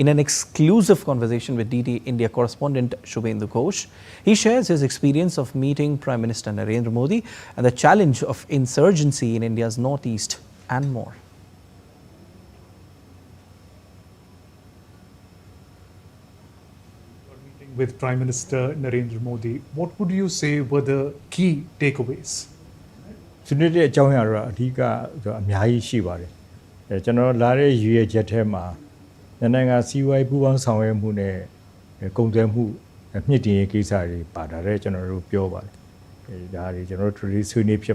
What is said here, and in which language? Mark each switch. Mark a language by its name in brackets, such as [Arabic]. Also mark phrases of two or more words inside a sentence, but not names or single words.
[English] In an exclusive conversation with DD India correspondent Shubhendu Ghosh, he shares his experience of meeting Prime Minister Narendra Modi and the challenge of insurgency in India's northeast and more. With Prime Minister Narendra Modi, what would you say were the key takeaways? [Burmese] ဆွေးနွေးတဲ့အကြောင်းအရာတော့အဓိကဆိုအများကြီးရှိပါတယ်။ကျွန်တော်လာတဲ့ရည်ရွယ်ချက်ထဲမှာနိုင်ငံစီးပွားရေးပူးပေါင်းဆောင်ရွက်မှုနဲ့ကုန်သွယ်မှုမြင့်တင်ရေးကိစ္စတွေပါတာလည်းကျွန်တော်တို့ပြောပါတယ်။ဒါတွေကျွန်တော်တို့ဆွေးနွေးဖြစ်